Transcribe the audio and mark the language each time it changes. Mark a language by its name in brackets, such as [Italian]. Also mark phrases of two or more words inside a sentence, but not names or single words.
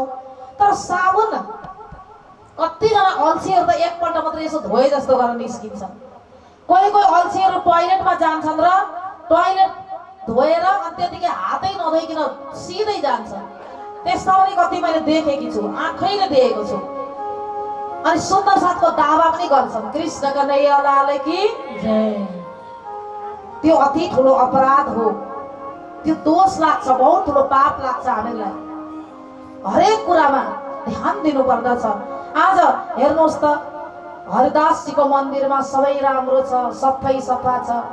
[Nepali] तर साबुन कतिजना अल्छीहरू त एकपल्ट मात्रै यसो धोए जस्तो गरेर निस्किन्छन्। कोही कोही अल्छीहरू टोयलेटमा जान्छन् र टोयलेट धोएर अनि त्यतिकै हातै नधोइकन सिधै जान्छ। त्यस्ता पनि कति मैले देखेकी छु, आँखैले देखेको छु। अनि सुन्दर साथको दावा पनि गर्छन् [Hindi] कृष्ण कन्हैया लाल की [Nepali] जय। त्यो अति ठुलो अपराध हो, त्यो दोष लाग्छ, बहुत ठुलो पाप लाग्छ हामीलाई। हरेक कुरामा ध्यान दिनु पर्दछ। आज हेर्नुहोस् त हरिदासजीको मन्दिरमा सबै राम्रो छ, सफै सफा छ।